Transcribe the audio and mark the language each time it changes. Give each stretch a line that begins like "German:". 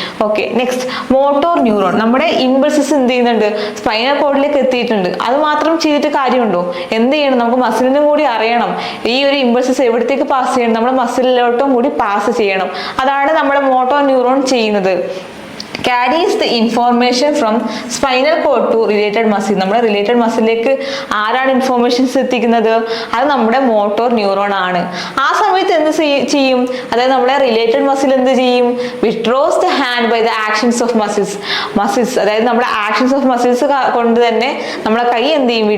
Malayalam: Okay, next motor neuron. നമ്മുടെ impulses എന്ത് ചെയ്യുന്നുണ്ട്? സ്പൈനൽ കോഡിലേക്ക് എത്തിയിട്ടുണ്ട്. അത് മാത്രം ചെയ്തിട്ട് കാര്യമുണ്ടോ? എന്ത് ചെയ്യണം? നമുക്ക് മസിലിനും കൂടി അറിയണം ഈ ഒരു ഇമ്പൾസസ് എവിടത്തേക്ക് പാസ് ചെയ്യണം. നമ്മുടെ മസിലിലോട്ടും കൂടി പാസ് ചെയ്യണം. അതാണ് നമ്മുടെ മോട്ടോർ ന്യൂറോൺ ചെയ്യുന്നത്.
English: carries the information from spinal cord to related muscle.
Malayalam: നമ്മുടെ റിലേറ്റഡ് മസിലേക്ക് ആരാണ് ഇൻഫോർമേഷൻസ് എത്തിക്കുന്നത്? അത് നമ്മുടെ മോട്ടോർ ന്യൂറോൺ ആണ്. ആ സമയത്ത് എന്ത് ചെയ്യും? അതായത് നമ്മുടെ റിലേറ്റഡ് മസിൽ എന്ത് ചെയ്യും?
English: Withdraws the hand by the actions of muscles.
Malayalam: അതായത് നമ്മുടെ ആക്ഷൻസ് ഓഫ് മസിൽസ് കൊണ്ട് തന്നെ നമ്മുടെ കൈ എന്ത് ചെയ്യും?